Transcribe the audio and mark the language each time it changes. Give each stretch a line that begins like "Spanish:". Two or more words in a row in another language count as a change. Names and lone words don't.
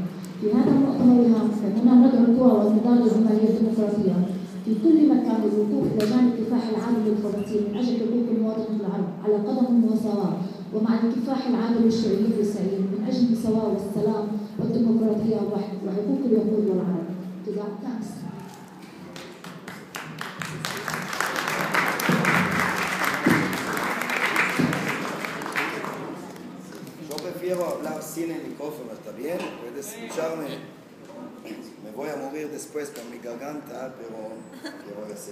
Arabic: في هذا المؤتمر الهام فإننا ندعو القوى والنضال الجماهيرية الديمقراطية في كل مكان للوقوف إلى جانب كفاح العادل للفلسطينيين من أجل حقوق المواطنين العرب على قدم المساواة، ومع الكفاح العادل للشعوبيين الإسرائيليين من أجل المساواة والسلام والديمقراطية وحقوق اليهود والعرب.
Spanish: Yo prefiero hablar sin el micrófono, ¿está bien? Puedes escucharme. Me voy a morir después con mi garganta, pero ¿qué voy a hacer?